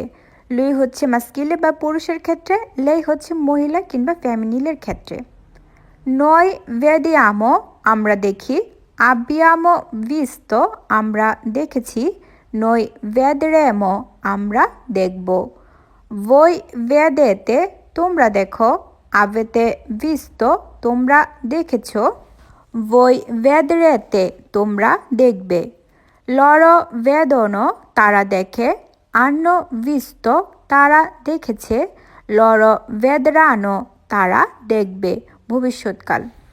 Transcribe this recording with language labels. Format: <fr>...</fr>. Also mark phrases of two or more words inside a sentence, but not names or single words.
<bn>লুই হচ্ছে মাস্কিলে বা পুরুষের ক্ষেত্রে, লেই হচ্ছে মহিলা কিংবা ফ্যামিনিলের ক্ষেত্রে।</bn> <it>noi vediamo</it> <bn>আমরা দেখি,</bn> <it>abbiamo visto</it> <bn>আমরা দেখেছি,</bn> <it>noi vedremo</it> <bn>আমরা দেখব।</bn> <it>voi vedete</it> <bn>তোমরা দেখো,</bn> <it>avete visto</it> <bn>তোমরা দেখেছো,</bn> <it>voi vedrete</it> <bn>তোমরা দেখবে,</bn> <it>loro vedono</it> <bn>তারা দেখে,</bn> <it>hanno visto</it> <bn>তারা দেখেছে,</bn> <it>loro vedranno</it> <bn>তারা দেখবে ভবিষ্যৎকাল।</bn>